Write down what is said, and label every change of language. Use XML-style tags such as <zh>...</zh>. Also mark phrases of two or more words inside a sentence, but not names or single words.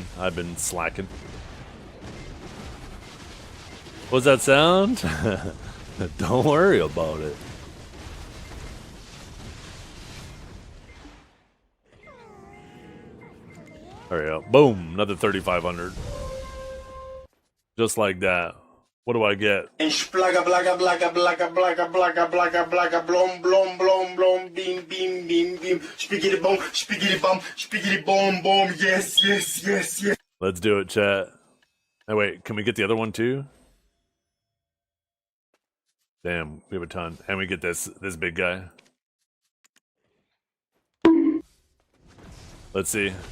<en>I've been slacking. What's that sound? Don't worry about it. There we go. Boom. Another 3,500. Just like that. What do I get? Splaga blaga blaga blaga blaga blaga blaga blaga blom blom blom blom beam beam beam beam spiggity boom spiggity boom boom yes yes yes yes. Let's do it, chat. Oh wait, can we get the other one too? Damn, we have a ton. And we get this big guy. Let's see.</en>